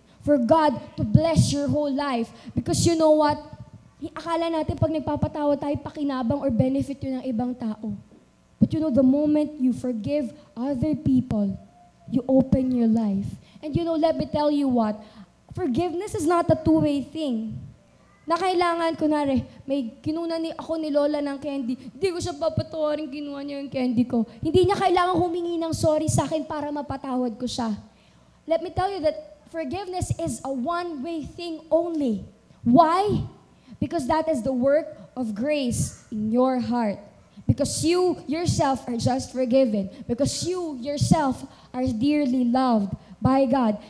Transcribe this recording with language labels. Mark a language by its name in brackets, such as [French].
[English] For God to bless your whole life. Because you know what? [Filipino] Akala natin pag nagpapatawa tayo, pakinabang or benefit yun ng ibang tao. [English] But you know, the moment you forgive other people, you open your life. And you know, let me tell you what, forgiveness is not a two-way thing. [Filipino] Na kailangan, kunwari, may kinuna ako ni Lola ng candy, hindi ko siya papatawarin, kinuha niya yung candy ko. Hindi niya kailangan humingi ng sorry sa akin para mapatawad ko siya. [English] Let me tell you that forgiveness is a one-way thing only. Why? Because that is the work of grace in your heart. Because you yourself are just forgiven. Because you yourself are dearly loved by God.